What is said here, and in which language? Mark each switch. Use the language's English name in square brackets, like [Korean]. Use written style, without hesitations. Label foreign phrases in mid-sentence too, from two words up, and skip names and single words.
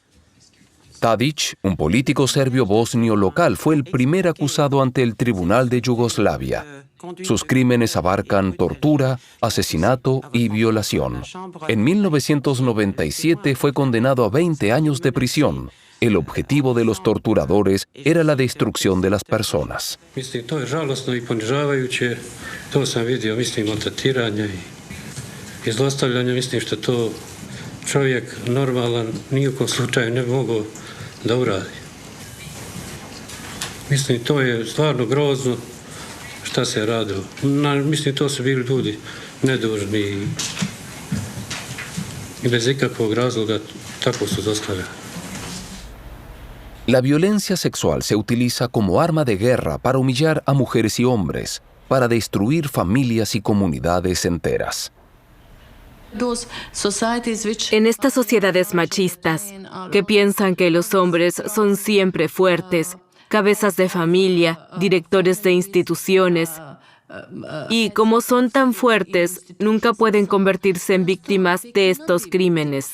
[Spanish] Tadić, un político serbio bosnio local, fue el primer acusado ante el Tribunal de Yugoslavia. Sus crímenes abarcan tortura, asesinato y violación. En 1997 fue condenado a 20 años de prisión. El objetivo de los torturadores era la destrucción de las personas. [Bosnian] da uradi. Mislim, to je stvarno grozno šta se je radilo. Mislim, to su bili ljudi nedužni i bez ikakvog razloga tako su zlostavljani. [Spanish] La violencia sexual se utiliza como arma de guerra para humillar a mujeres y hombres, para destruir familias y comunidades enteras. En estas sociedades machistas, que piensan que los hombres son siempre fuertes, cabezas de familia, directores de instituciones, y como son tan fuertes, nunca pueden convertirse en víctimas de estos crímenes.